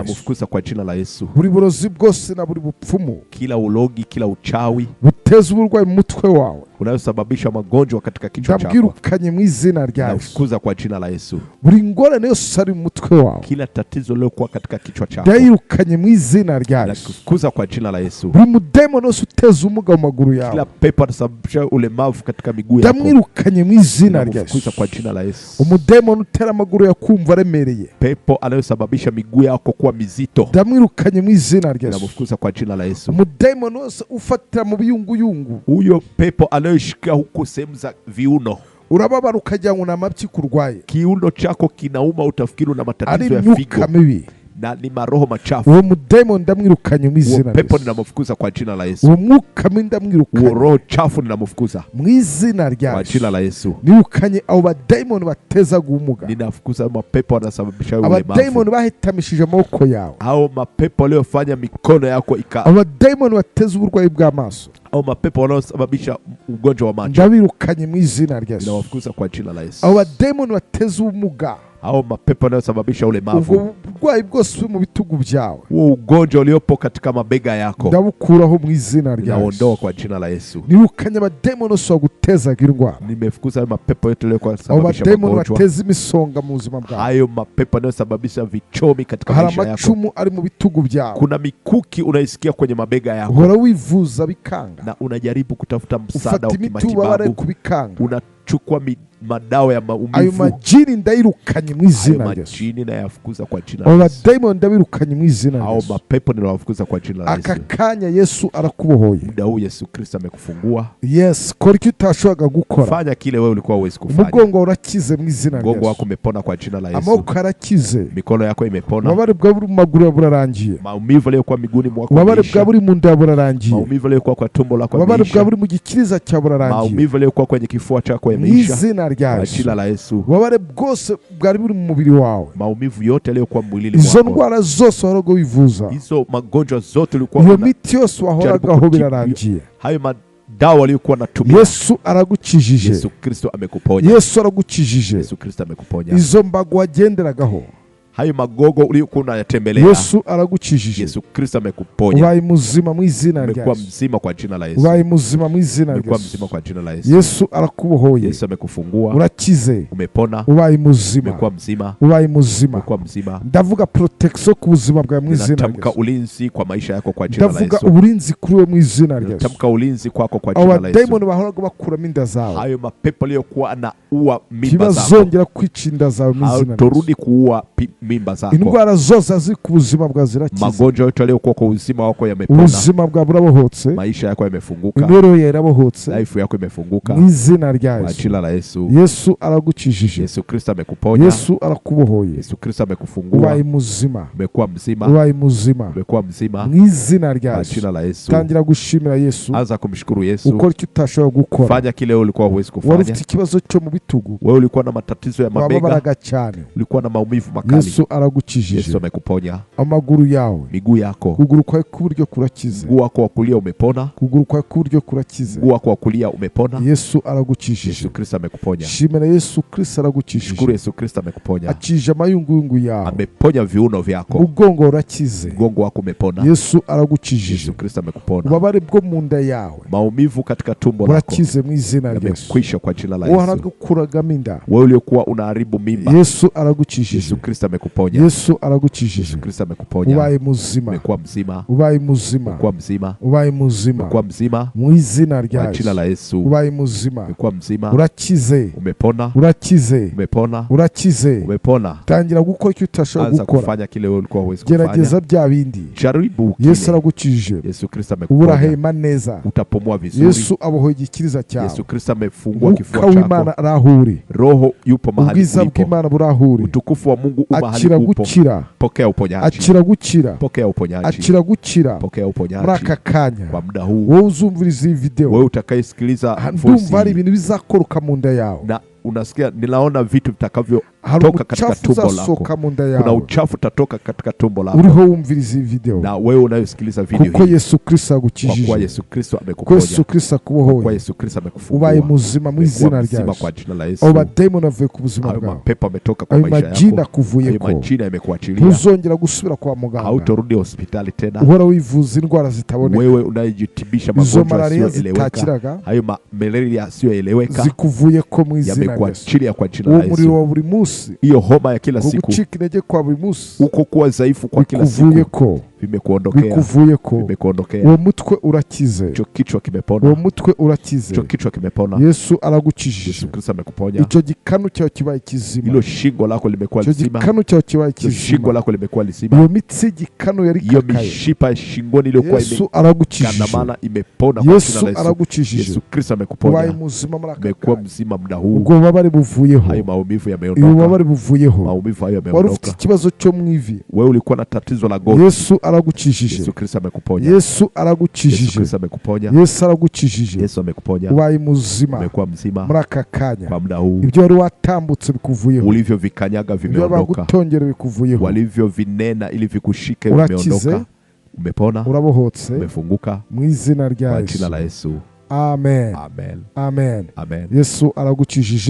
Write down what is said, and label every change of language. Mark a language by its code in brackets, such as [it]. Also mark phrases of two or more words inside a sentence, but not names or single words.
[sw] Ninamufukuza kwa jina la Yesu. [rn] Buri burozi bwose na buri bupfumu, [sw] kila ulogi, kila uchawi [rn] buteza uburwayi mu mutwe wawe, [sw] unayosababisha magonjwa katika kichwa chako, [rn] ndabwirukanye mu izina rya Yesu. [sw] Ninafukuza kwa jina la Yesu. [rn] Buri ngorane yose ari mu mutwe wawe, [sw] kila tatizo lilokuwa katika kichwa chako, [rn] ndayirukanye mu izina rya Yesu. [sw] Ninafukuza kwa jina la Yesu. [rn] Buri mudemoni wose uteza ubumuga mu maguru yawe, [sw] kila pepo anasababisha ulemavu katika miguu yako, [rn] ndamwirukanye mu izina rya Yesu. [sw] Ninafukuza kwa jina la Yesu. [rn] Umudemoni utera amaguru ya kumva aremereye, [sw] pepo anayosababisha miguu yako kuwa mizito, [rn] ndamwirukanye mu izina rya Yesu. [sw] Ninafukuza kwa jina la Yesu. [rn] Umudemoni wose ufatira mu biyunguyungu, [sw] huyo pepo anayoshika huko sehemu za viuno, [rn] urababara ukagira ngo namapyi kurwaye, [sw] kiuno chako kinauma, utafikiri una matatizo ya figo, na ni maroho machafu, [rn] uwo mudemoni ndamwirukanye mu izina rya Yesu. [sw] pepo ninamfukuza kwa jina la Yesu. [rn] Uwo mwuka mbi ndamwirukanye, [sw] roho chafu ninamfukuza [rn] mu izina rya Yesu. [sw] Kwa jina la Yesu. [rn] Nirukanye abo bademoni bateza guhumuga, [sw] ninafukuza mapepo yanasababisha ulemavu, [rn] abademoni bahitamishije amaboko yawe, [sw] au mapepo aliyofanya mikono yako [rn] abademoni bateza uburwayi bw'amaso, [sw] au mapepo yanayosababisha ugonjwa wa macho, [rn] ndabirukanye mu izina rya Yesu. [sw] Ninawafukuza kwa jina la Yesu. [rn] Abademoni bateza ubumuga, [sw] au mapepo yanayosababisha ulemavu, [rn] ubwo burwayi bwose mu bitugu byawe, [sw] huo ugonjwa uliopo katika mabega yako, [rn] ndabukuraho mu izina rya Yesu. [sw] Naondoa kwa jina la Yesu. [rn] Nirukanye abademoni bose bagutezaga indwara, [sw] nimefukuza mapepo yote yaliyokuwa yanasababisha magonjwa, [rn] abademoni bateza imisonga mu buzima bwawe, [sw] hayo mapepo yanayosababisha vichomi katika maisha yako, [rn] amacumu ari mu bitugu byawe, [sw] kuna mikuki unaisikia kwenye mabega yako, [rn] uhora wivuza bikanga, [sw] na unajaribu kutafuta msaada wa kimatibabu, unachukua madawa ya [rn] ayo [sw] maumivu, [rn] majini ndayirukanye mu [sw] hayo [rn] izina rya Yesu. [sw] majini nayafukuza kwa jina [rn] abo [sw] la Yesu. [rn] badayimoni ndabirukanye mu izina rya [sw] Hao Yesu. mapepo ninawafukuza kwa jina la [rn] aka Yesu. kanya Yesu arakubohoye. [sw] Muda huu Yesu Kristo amekufungua. [rn] Yes, kora icyo utashoboraga gukora. [sw] Fanya kile wewe ulikuwa huwezi kufanya. [rn] Umugongo urakize mu izina rya [sw] Mgongo wako Yesu. umepona kwa jina la Yesu. [rn] Amaboko arakize. [sw] Mikono yako imepona. [rn] Ubabare bwa buri mu maguru burarangiye. [sw] Maumivu yaliyokuwa miguuni mwako [rn] Ubabare [sw] yameisha. [rn] bwa buri mu nda burarangiye. [sw] Maumivu yaliyokuwa kwa tumbo lako [rn] Ubabare bwa [sw] yameisha. [rn] buri mu gikiriza cya burarangiye. [sw] Maumivu yaliyokuwa kwenye kifua chako [rn] Mu [sw] yameisha. [rn] izina rya [sw] Kwa Yesu. jina la Yesu. [rn] Ubabare bwose bwari buri mu mubiri wawe. [sw] Maumivu yote yaliyokuwa mwilini [rn] Izo [sw] mwako. [rn] ndwara zose wahoraga wivuza. [sw] Hizo magonjwa zote ulikuwa [rn] Iyo miti yose wahoragaho birarangiye. [sw] hayo madawa aliyokuwa natumia. [rn] Yesu aragukijije. [sw] Yesu Kristo amekuponya. [rn] Yesu aragukijije. [sw] Yesu Kristo amekuponya. [rn] Izo mbago wagenderagaho [sw] Hayo magogo uliokuwa unayatembelea. [rn] Yesu aragukijije. [sw] Yesu Kristo amekuponya. [rn] Ubaye muzima mu izina rya [sw] Umekuwa Yesu. mzima kwa jina la Yesu. [rn] Ubaye muzima mu izina rya [sw] Umekuwa Yesu. mzima kwa jina la Yesu. [rn] Yesu arakubohoye. [sw] Yesu amekufungua. [rn] Urakize. [sw] Umepona. [rn] Ubaye muzima. [sw] Umekuwa mzima. [rn] Ubaye muzima. [sw] Umekuwa mzima. [rn] Ndavuga protection ku buzima bwawe mu izina rya [sw] Ninatamka Yesu. ulinzi kwa maisha yako kwa jina la [rn] Ndavuga Yesu. uburinzi kuri we mu izina rya Yesu. [sw] Ninatamka ulinzi kwako kwa jina la Yesu. [rn] Abadayimoni bahoraga bakuramo inda zawe [sw] Hayo mapepo aliyokuwa anaua mimba zako. [rn] ntibazongera kwica inda zawe mu izina rya Yesu. [sw] Hautorudi kuua mimba zako. [rn] Indwara zose ziri ku buzima bwawe zirakize. [sw] Magonjwa yote aliyokuwa kwa uzima wako yamepona. [rn] Ubuzima bwawe burabohotse. [sw] Maisha yako yamefunguka. [rn] Imibereho yawe irabohotse. [sw] Life yako imefunguka. [rn] Mu izina rya [sw] Kwa Yesu. jina la Yesu. [rn] Yesu aragukijije. [sw] Yesu Kristo amekuponya. [rn] Yesu arakubohoye. [sw] Yesu Kristo amekufungua. [rn] Ubaye muzima. [sw] Umekuwa mzima. [rn] Ubaye muzima. [sw] Umekuwa mzima. [rn] Mu izina rya [sw] Kwa Yesu. jina la Yesu. [rn] Tangira gushimira Yesu. [sw] Anza kumshukuru Yesu. [rn] Ukora icyo utashobora gukora. [sw] Fanya kile ulikuwa huwezi [rn] Wari [sw] kufanya. [rn] ufite ikibazo cyo mu bitugu. [sw] Wewe ulikuwa na matatizo ya mabega. [rn] Wababaraga cyane. [sw] Ulikuwa na maumivu makali. [rn] Yesu aragukijije. [sw] Yesu amekuponya. [rn] Amaguru yawe. [sw] Miguu yako. [rn] Kuguru kwawe k'uburyo kurakize. [sw] Mguu wako wa kulia umepona. [rn] Kuguru kwawe k'uburyo kurakize. [sw] Mguu wako wa kulia umepona. [rn] Yesu aragukijije. [sw] Yesu Kristo amekuponya. [rn] Shimira Yesu Kristo aragukijije. [sw] Shukuru Yesu Kristo amekuponya. [rn] Akije amayunguyungu yawe. [sw] Ameponya viuno vyako. [rn] Mugongo urakize. [sw] Mgongo wako umepona. [rn] Yesu aragukijije. [sw] Yesu Kristo amekupona. [rn] Ubabare bwo mu nda yawe [sw] Maumivu katika tumbo lako [rn] urakize mu izina rya Yesu. [sw] yamekwisha kwa jina la Yesu. [rn] Waragukuragamo inda. [sw] Wewe uliokuwa unaharibu mimba. [rn] Yesu aragukijije. [sw] Yesu Kristo amekuponya. [rn] Yesu aragukijije. [sw] Yesu Kristo amekuponya. [rn] Ubaye muzima. [sw] Umekuwa mzima. [rn] Ubaye muzima. [sw] Umekuwa mzima. [rn] Ubaye muzima. [sw] Umekuwa mzima. [rn] Mu izina rya [sw] Kwa jina la Yesu. [rn] Ubaye muzima. [sw] Umekuwa mzima. [rn] Urakize. [sw] Umepona. [rn] Urakize. [sw] Umepona. [rn] Urakize. [sw] Umepona. [rn] Tangira gukora icyo utashobora [sw] Anza [rn] gukora. [sw] kufanya kile wewe ulikuwa huwezi kufanya. [rn] Gerageza bya bindi. [sw] Jaribu kile. [rn] Yesu aragukijije. Yesu Kristo Ubu [sw] amekuponya. [rn] urahema neza. [sw] Utapumua vizuri. [rn] Yesu abohoye igikiriza cyawe. [sw] Yesu Kristo amefungua [rn] Mwuka [sw] kifua [rn] w'Imana [sw] chako. [rn] arahuri. [sw] Roho yupo mahali [rn] Ubwiza [sw] ulipo. [rn] bw'Imana burahuri. [sw] Utukufu wa Mungu u mahali [rn] Akira [sw] upo. [rn] gukira. [sw] Pokea uponyaji. [rn] Akira gukira. [sw] Pokea uponyaji. [rn] Akira gukira. [sw] Pokea uponyaji. [rn] Muri aka kanya [sw] Kwa muda huu [rn] wowe uzumviriza iyi video [sw] wewe utakayesikiliza [rn] ndumva hari voice ibintu bizakoroka mu nda yawe. [sw] na unasikia ninaona vitu vitakavyo [rn] Hari [sw] toka katika [rn] umucafu [sw] tumbo lako. [rn] uzasohoka mu nda [sw] Kuna [rn] yawe [sw] uchafu utatoka katika tumbo lako. [rn] uriho wumviriza iyi video [sw] Na wewe unayosikiliza video [rn] kuko [sw] hii Yesu Kristo kwa kuwa [rn] agukijije. Yesu Kristo Kuko [sw] amekuponya. Yesu Kristo Kwa kuwa [rn] akubohoye. [sw] Yesu Kristo amekufungua. [rn] Ubaye muzima mu izina [sw] Umekuwa [rn] rya [sw] mzima Yesu. kwa jina la [rn] Abo Yesu. badayimoni bavuye ku buzima [sw] Hayo [rn] bwawe. [sw] mapepo ametoka kwa [rn] Ayo [sw] maisha [rn] majini [sw] yako. [rn] akuvuyeko. [sw] Hayo majini yamekuachilia. [rn] Ntuzongera gusubira kwa muganga. [sw] Hautarudi hospitali tena. [rn] Uhora wivuza indwara zitaboneka. [sw] Wewe unayejitibisha [rn] Izo [sw] magonjwa malaria yasiyoeleweka. [rn] zitakiraga [sw] Hayo malaria yasiyoeleweka [rn] zikuvuyeko mu izina rya Yesu. [sw] yamekuachilia kwa jina [rn] Uwo [sw] la [rn] muriro [sw] Yesu. [rn] wa buri munsi, [sw] Hiyo homa ya kila siku, [rn] gucika intege kwa buri munsi [sw] uko kuwa dhaifu kwa kila siku, [rn] bikuvuyeko, [sw] vimekuondokea, [rn] bikuvuyeko. [sw] vimekuondokea. [rn] Uwo mutwe urakize, [sw] Hicho kichwa [rn] uwo [sw] kimepona, [rn] mutwe urakize. [sw] hicho kichwa kimepona. [rn] Yesu aragukijije. [sw] Yesu Kristo amekuponya. [rn] Icyo gikanu cyawe kibaye kizima. [sw] Hilo shingo lako limekuwa [rn] Icyo [sw] lizima, [rn] gikanu cyawe kibaye [sw] hilo shingo [rn] kizima. [sw] lako limekuwa lizima. [rn] Iyo mitsi y'igikanu yari [sw] Hiyo [rn] kakaye. [sw] mishipa ya shingoni iliyokuwa [rn] Yesu aragukijije. [sw] imekandamana imepona kwa Yesu jina la Yesu. [rn] aragukijije. Yesu Kristo Ubaye [sw] amekuponya, [rn] muzima muri aka [sw] umekuwa [rn] kanya. [sw] mzima muda huu. [rn] Ubwo bubabare buvuyeho. [sw] Hayo maumivu [rn] Iyo [sw] yameondoka, [rn] bubabare buvuyeho. [sw] maumivu hayo [rn] Wari ufite [sw] yameondoka. [rn] ikibazo cyo mu ivi. [sw] Wewe ulikuwa na tatizo la goti, [rn] Yesu aragukijije. [sw] Yesu Kristo amekuponya. Yesu Yesu [rn] aragukijije. [sw] Kristo amekuponya. [rn] Yesu aragukijije. [sw] Yesu amekuponya, [rn] Ubaye muzima [sw] umekuwa mzima [rn] muri aka kanya. [sw] kwa muda huu. [rn] Ibyo wari watambutse bikuvuyeho. [sw] Ulivyovikanyaga [rn] Ibyo [sw] vimeondoka, [rn] bagutongera bikuvuyeho. [sw] walivyovinena ili vikushike [rn] Urakize, [sw] vimeondoka. Umepona, [rn] urabohotse [sw] umefunguka [rn] mu izina rya [sw] kwa jina Yesu. la Yesu. Amen. Amen. Amen. Amen. [rn] Yesu aragukijije.